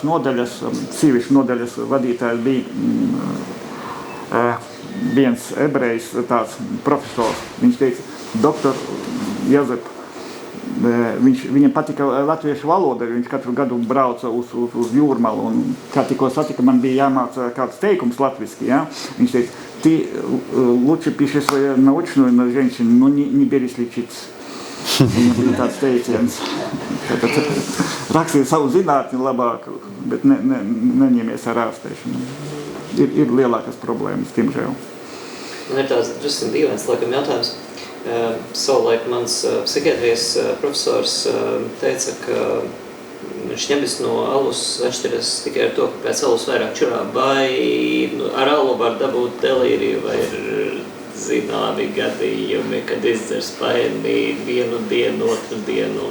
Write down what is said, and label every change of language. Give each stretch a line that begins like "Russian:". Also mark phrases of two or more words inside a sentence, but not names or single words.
Latvian: nodaļas, sieviešu nodaļas vadītājs bija viens ebrejs, tāds profesors. Viņš teica, doktor Jozep, Viņam patika latviešu valoda, viņš katru gadu brauca uz Jūrmalu, un kā tikko satika, man bija jāmāca kāds teikums latviski, ja? Viņš teica,
Russian: ты лучше пиши свое научную на женщину, но не берись лечиться.
Latvian: Viņam bija tāds teiciens. Rakstiet savu zinātni labāk, bet neņemies ar ārstēšanu. Ir lielākas problēmas, tiemžēl. Man ir tāds drusku dīvains, laikam, jautājums. Savulaik mans psihiatrijas profesors teica, ka viņš ņemis no alus atšķiras tikai ar to, ka pēc alus vairāk čurā, vai ar alu var dabūt delīriju, vai ir zināmi gadījumi, kad izdzer spaini vienu dienu, otru dienu.